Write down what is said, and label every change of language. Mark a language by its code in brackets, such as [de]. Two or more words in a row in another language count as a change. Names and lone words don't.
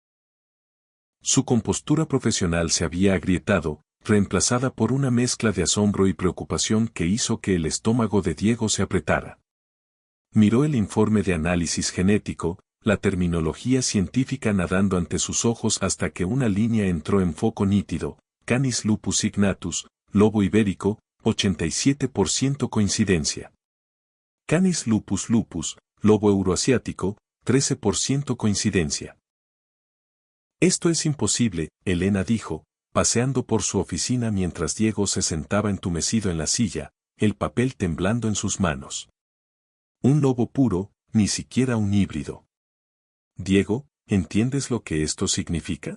[es] Su compostura profesional se había agrietado, reemplazada por una mezcla de asombro y preocupación que hizo que el estómago de Diego se apretara. Miró el informe de análisis genético, la terminología científica nadando ante sus ojos hasta que una línea entró en foco nítido, Canis lupus signatus, lobo ibérico, 87% coincidencia. Canis lupus lupus, lobo euroasiático, 13% coincidencia. Esto es imposible, Elena dijo, paseando por su oficina mientras Diego se sentaba entumecido en la silla, el papel temblando en sus manos. Un lobo puro, ni siquiera un híbrido. Diego, ¿entiendes lo que esto significa?